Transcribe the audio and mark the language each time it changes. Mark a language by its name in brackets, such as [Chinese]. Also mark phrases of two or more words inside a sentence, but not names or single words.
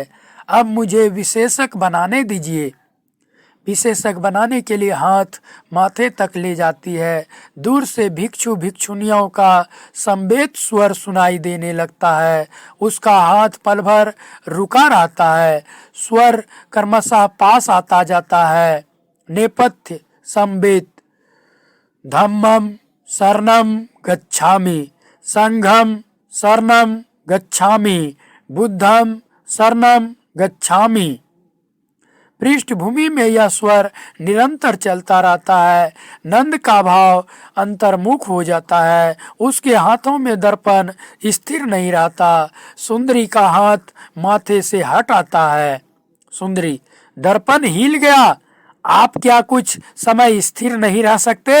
[Hindi] अब मुझे विशेषक बनाने दीजिए। विशेषक बनाने के लिए हाथ माथे तक ले जाती है। दूर से भिक्षु भिक्षुनियों का संवेद स्वर सुनाई देने लगता है। उसका हाथ पल भर रुका रहता है। स्वर क्रमशः पास आता जाता है। नेपथ्य संवेद। [Pali] धम्मम शरणम गच्छामि, संघम शरणम गच्छामि, बुद्धम शरणम गच्छामि। [Hindi] पृष्ठभूमि में यह स्वर निरंतर चलता रहता है। नंद का भाव अंतर्मुख हो जाता है। उसके हाथों में दर्पण स्थिर नहीं रहता। सुंदरी का हाथ माथे से हट आता है। सुंदरी, दर्पण हिल गया, आप क्या कुछ समय स्थिर नहीं रह सकते?